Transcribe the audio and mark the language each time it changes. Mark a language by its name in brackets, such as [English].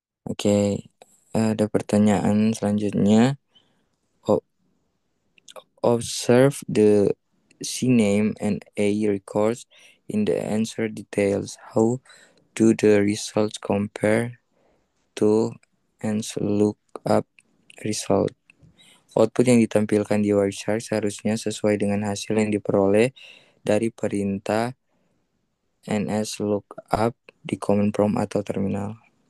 [Indonesian] Oke, ada pertanyaan selanjutnya. [English] Observe the CNAME and A records in the answer details. How do the results compare to answer lookup result? [Indonesian] Output yang ditampilkan di wildcard seharusnya sesuai dengan hasil yang diperoleh dari perintah ns lookup di command prompt atau terminal.